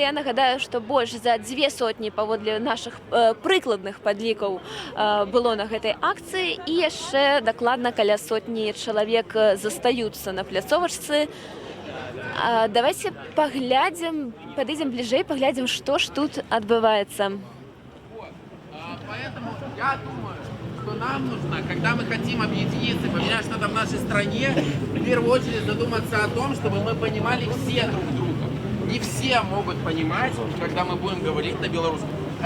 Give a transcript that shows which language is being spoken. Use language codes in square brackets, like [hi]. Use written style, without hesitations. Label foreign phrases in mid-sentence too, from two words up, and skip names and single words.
[be] Я нагадаю, што больш за 200 паводле нашых прыкладных падлікаў было на гэтай акцыі, і яшчэ дакладна каля 100 чалавек застаюцца на пляцовачцы. Давайте паглядзім, падыдзем бліжэй, паглядзім, што ж тут адбываецца. [ru] Поэтому я думаю, что нам нужно, когда мы хотим объединиться и поменять что-то в нашей стране, в первую очередь задуматься о том, чтобы мы понимали все друг друга. Не все могут понимать, когда мы будем говорить на белорусском.